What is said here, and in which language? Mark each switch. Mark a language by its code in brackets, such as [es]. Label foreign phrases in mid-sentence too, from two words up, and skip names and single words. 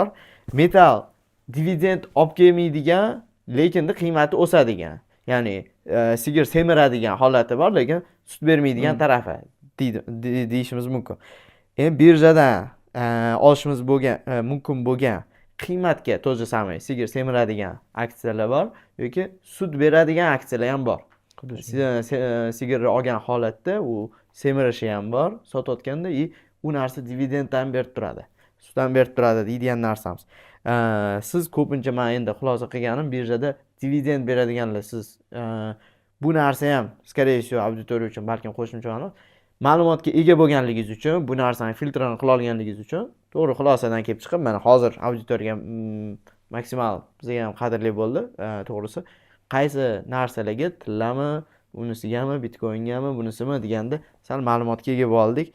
[uz] Metal dividend olib kelmaydigan, lekin qiymati o'sadigan. Ya'ni sigir semiradigan holati bor, lekin sut bermaydigan tarafi deyishimiz mumkin. Birjadan olishimiz mumkin bo'lgan qiymatga [ru] то же самое [uz] sigir semiradigan aksiyalar bor yoki sut beradigan aksiyalar ham bor. Sigirni olgan holatda u semirishi ham bor, sotayotganda u narsa dividenddan berib turadi. Sutdan berib turadi deydigan narsamiz. Siz ko'pincha men endi xulosa qilganim birjada dividend beradiganlar siz bu narsa ham [ru] скорее всего [uz] auditoriya uchun balkim qo'shimcha ma'lumotga ega bo'lganligingiz uchun, bu narsani filtrini qila olganligingiz uchun to'g'ri xulosadan kelib chiqib, mana hozir auditoriyaga maksimal bizga ham qadrli bo'ldi, to'g'risi. Qaysi narsalarga tillami, unusigami, bitcoingami, bunisimi deganda sal ma'lumotga ega bo'ldik.